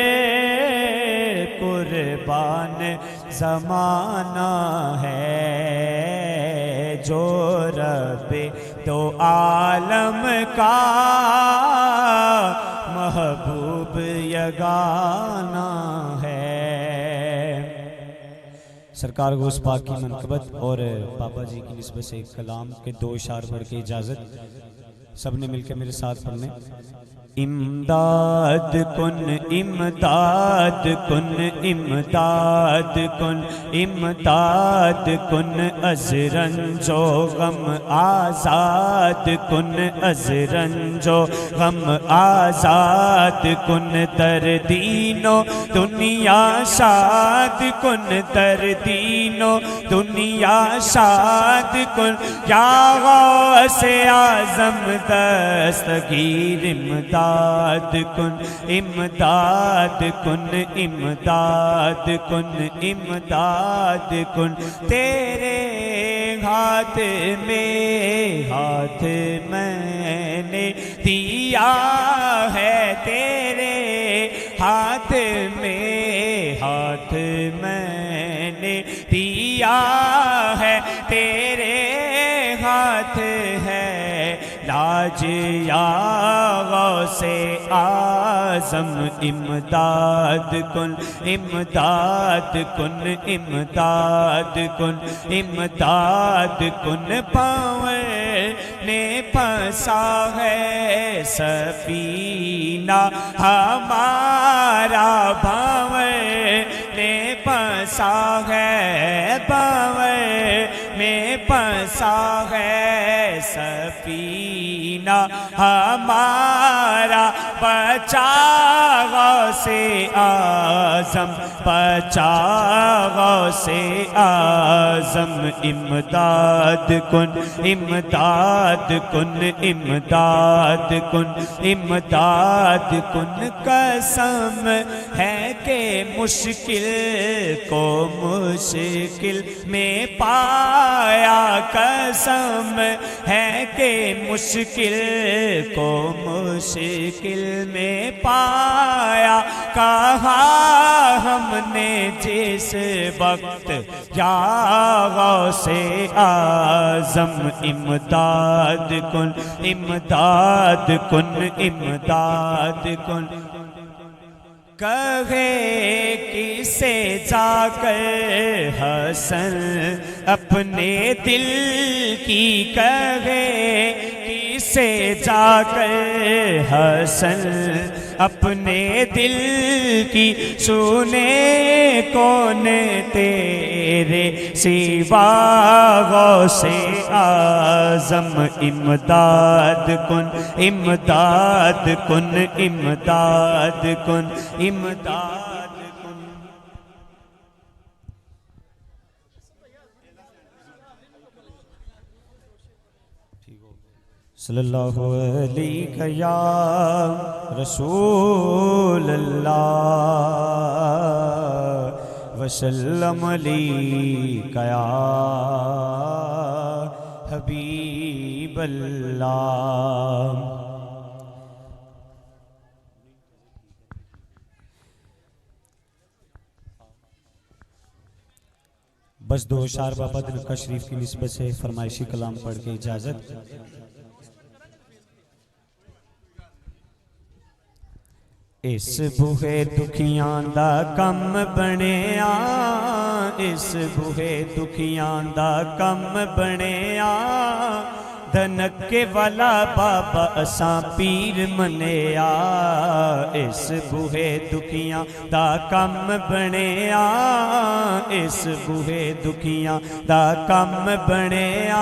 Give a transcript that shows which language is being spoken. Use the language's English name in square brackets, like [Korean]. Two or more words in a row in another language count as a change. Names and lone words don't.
[Urdu] قربان زمانہ ہے، جو ربِ دو عالم کا محبوب یگانہ ہے. سرکار غوث پاک کی منقبت اور پاپا جی کی نسبت سے کلام کے 2 اشعار پڑھ کے اجازت. سب نے مل کر میرے ساتھ پڑھنے. [Persian] امداد کن امداد کن امداد کن امداد کن از رنج و غم آزاد کن از رنج و غم آزاد کن در دین و دنیا شاد کن در دین و دنیا شاد کن یا غوث اعظم دستگیر امداد کن امداد کن امداد کن امداد کن. [Urdu] تیرے ہاتھ میں نے دیا ہے، تیرے ہاتھ میں نے دیا ہے، تیرے ہاتھ ہے لاج [Persian] یا غوث اعظم امداد کن امداد کن امداد کن امداد کن. [Urdu] پاؤں نے پھنسا ہے سفینہ ہمارا، بھاؤ نے پھنسا ہے، پاؤں میں پھنسا ہے سفینہ ہمارا. بچا غوث اعظم بچا غوث اعظم [Persian] امداد کن امداد کن امداد کن امداد کن. [Urdu] قسم ہے کہ مشکل کو مشکل میں پایا، قسم ہے کہ مشکل کو مشکل میں پایا. کہا ہم نے جس وقت یا غوث اعظم [Persian] امداد کن امداد کن امداد کن. [Urdu] کہے کسے جا کر حسن اپنے دل کی، کہے کسے جا کر حسن اپنے دل کی. سنے کون تیرے سوا غوث اعظم [Persian] امداد کن امداد کن امداد کن امداد کن. [Arabic] صلى الله عليه يا رسول الله وسلم عليك يا حبيب الله. [Urdu] بس 2 اشعار بابا دنکا شریف کی نسبت سے فرمائشی کلام پڑھ کے اجازت. [Punjabi] اس بوہے دکھیاں دا کم بنیا، اس بوہے دکھیاں دا کم بنیا. دھنکے والا بابا اساں پیر منیا، اس بوہے دکھیاں دا کم بنیا، اس بوہے دکھیاں دا کم بنیا.